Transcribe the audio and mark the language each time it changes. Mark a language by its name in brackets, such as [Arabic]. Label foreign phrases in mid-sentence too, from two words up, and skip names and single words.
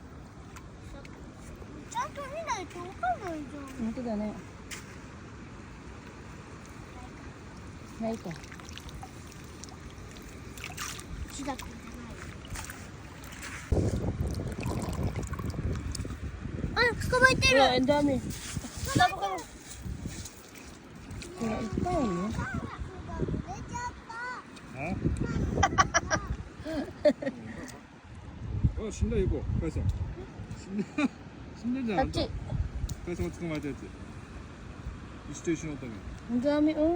[Japanese] ちゃんと見ないとわかんないじゃん。本当だね。ないか。木だけじゃない。捕まえてる。 [Filipino] Ang dami. Kaya ito yun, eh. [Japanese] 出ちゃった。あ、死んだよ、こう。カイさん。死んだんじゃん。あんた Kachi. カイさんが捕まえたやつ。石と一緒におったけど。 [Filipino] Ang dami, oh.